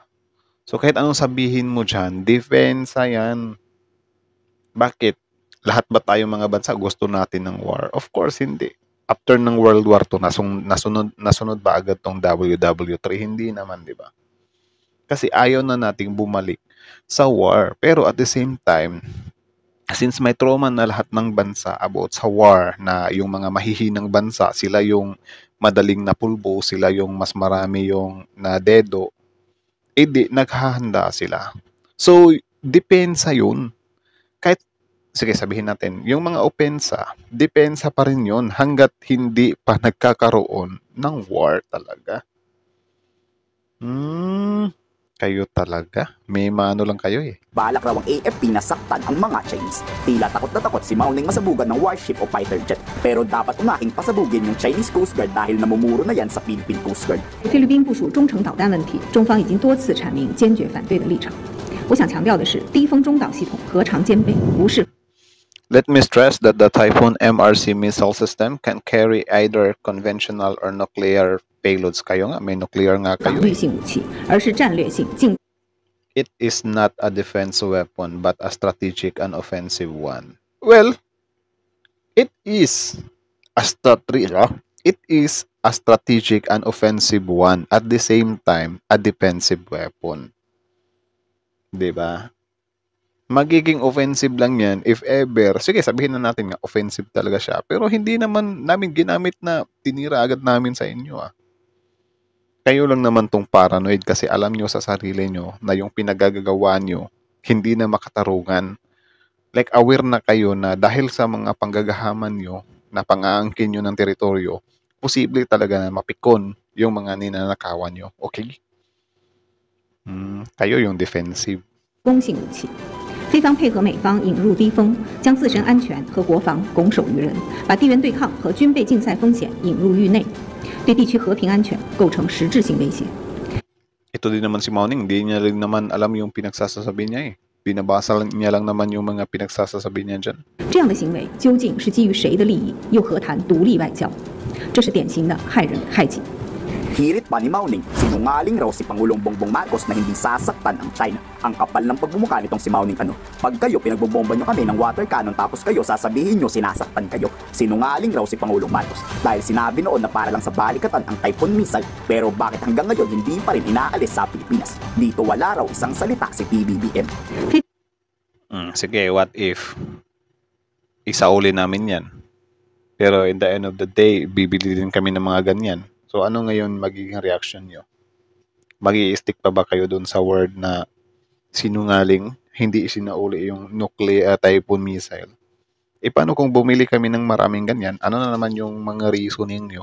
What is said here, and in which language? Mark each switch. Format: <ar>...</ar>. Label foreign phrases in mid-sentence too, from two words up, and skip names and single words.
<tl>So kahit anong sabihin mo dyan, depensa yan. Bakit? Lahat ba tayong mga bansa gusto natin ng war?</tl> <en>Of course,</en> <tl>hindi. After ng World War II, nasunod ba agad tong WW3? Hindi naman, di ba? Kasi ayaw na nating bumalik sa war. Pero</tl> <en>at the same time,</en> <tl>since may trauma na lahat ng bansa about sa war, na yung mga mahihinang bansa, sila yung madaling napulbo, sila yung mas marami yung na dedo, di naghahanda sila. So, depensa yun. Kahit, sige sabihin natin, yung mga opensa, depensa pa rin yun hanggat hindi pa nagkakaroon ng war talaga. Kayo talaga. May maano lang kayo eh. balak raw ang AFP na saktan ang mga Chinese. Tila takot na takot si Mauning masabugan ng warship o</tl> <en>fighter jet.</en> <tl>Pero dapat umahing pasabugin yung Chinese Coast Guard dahil namumuro na yan sa Philippine Coast Guard.</tl> <zh>菲律宾部署中程导弹问题，中方已经多次阐明坚决反对的立场。我想强调的是，低风中导系统核常兼备，不是。</zh> <en>Let me stress that the Typhoon MRC missile system can carry either conventional or nuclear payloads.</en> <tl>Kayo nga, may nuclear nga</tl> <zh>防</zh> <tl>kayo.</tl> <zh>御性武器，而是战略性进。</zh> <en>It is not a defense weapon but a strategic and offensive one. Well, it is a strategic and offensive one, at the same time a defensive weapon.</en> <tl>'Di ba? Magiging offensive lang yan</tl> <en>if ever.</en> <tl>Sige, sabihin na natin nga offensive talaga siya. Pero hindi naman namin ginamit na tinira agad namin sa inyo ah. Kayo lang naman tong paranoid kasi alam nyo sa sarili nyo na yung pinagagagawa nyo hindi na makatarungan. Like aware na kayo na dahil sa mga panggagahaman nyo na pang-aangkin nyo ng teritoryo, posible talaga na mapikon yung mga ninanakawan nyo. Okay? Kayo yung defensive.</tl> <zh>攻性武器。菲方配合美方引入低风，将自身安全和国防拱手于人，把地缘对抗和军备竞赛风险引入域内，对地区和平安全构成实质性威胁。</zh> <tl>Ito din naman si Mauning, hindi niya rin naman alam yung pinagsasasabi niya eh. Binabasa niya lang naman yung mga pinagsasasabi niya dyan.</tl> <zh>这样的行为究竟是基于谁的利益？又何谈独立外交？这是典型的害人害己。</zh> <tl>Hirit pa ni Mauning, sinungaling raw si Pangulong Bongbong Marcos na hindi sasaktan ang China. Ang kapal ng pagmumukha nitong si Mauning ano. Pag kayo pinagbobomba nyo kami ng water cannon tapos kayo sasabihin nyo sinasaktan kayo. Sinungaling raw si Pangulong Marcos. Dahil sinabi noon na para lang sa balikatan ang Typhoon missile. Pero bakit hanggang ngayon hindi pa rin inaalis sa Pilipinas? Dito wala raw isang salita si PBBM. Sige,</tl> <en>what if</en> <tl>isauli namin yan?</tl> <en>Pero in the end of the day,</en> <tl>bibili din kami ng mga ganyan. So ano ngayon magiging reaction nyo? Magi-stick pa ba kayo dun sa word na sinungaling, hindi isinauli yung</tl> <en>nuclear Typhoon missile?</en> <tl>E paano kung bumili kami ng maraming ganyan? Ano na naman yung mga reasoning nyo?</tl>